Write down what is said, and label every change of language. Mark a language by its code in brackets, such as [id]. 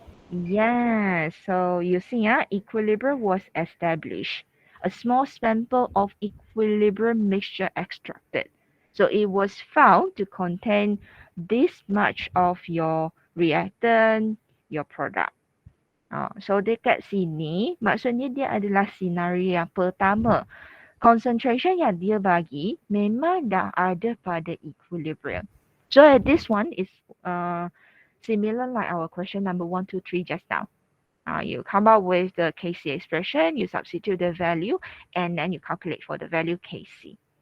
[en] Yeah, so you see, equilibrium was established. A small sample of equilibrium mixture extracted. So it was found to contain this much of your reactant, your product. [ms] So dekat sini, maksudnya dia adalah senario yang pertama. Concentration yang dia bagi memang dah ada pada equilibrium. [en] So this one is similar like our question number 1, 2, 3 just now. You come up with the Kc expression, you substitute the value, and then you calculate for the value Kc.